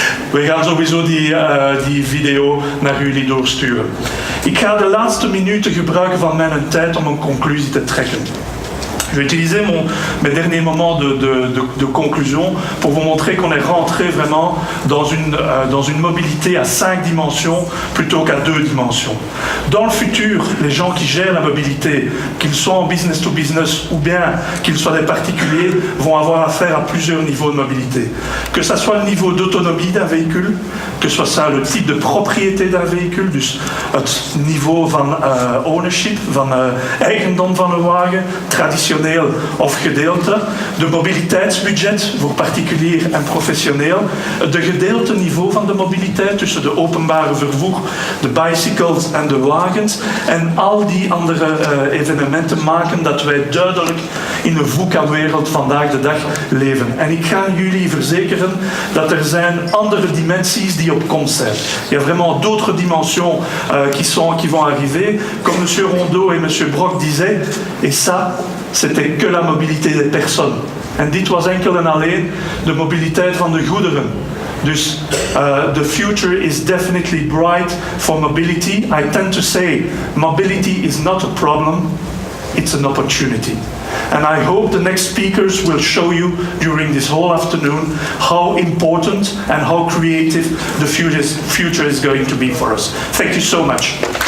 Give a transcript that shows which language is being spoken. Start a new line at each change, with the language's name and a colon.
Dutch: We gaan sowieso die video naar jullie doorsturen. Ik ga de laatste minuten gebruiken van mijn tijd om een conclusie te trekken.
French: Je vais utiliser mes derniers moments de conclusion pour vous montrer qu'on est rentré vraiment dans une mobilité à 5 dimensions plutôt qu'à 2 dimensions. Dans le futur, les gens qui gèrent la mobilité, qu'ils soient en business to business ou bien qu'ils soient des particuliers, vont avoir affaire à plusieurs niveaux de mobilité. Que ce soit le niveau d'autonomie d'un véhicule, que ce soit le type de propriété d'un véhicule,
Dutch: dus het niveau van ownership, van eigendom van een wagen,
French: traditionnel
Dutch: personeel of gedeelte, de mobiliteitsbudget voor particulier en professioneel, de gedeelte niveau van de mobiliteit tussen de openbare vervoer, de bicycles en de wagens en al die andere evenementen maken dat wij duidelijk in een VUCA-wereld vandaag de dag leven. En ik ga jullie verzekeren dat er zijn andere dimensies die op komst zijn.
French: Il y a vraiment d'autres dimensions qui vont arriver, comme M. Rondeau et M. Brock disaient, et ça, c'était que la mobilité des personnes.
Dutch: En dit was enkel en alleen de mobiliteit van de goederen.
English: Dus the future is definitely bright for mobility. I tend to say mobility is not a problem, it's an opportunity. And I hope the next speakers will show you during this whole afternoon how important and how creative the future is going to be for us. Thank you so much.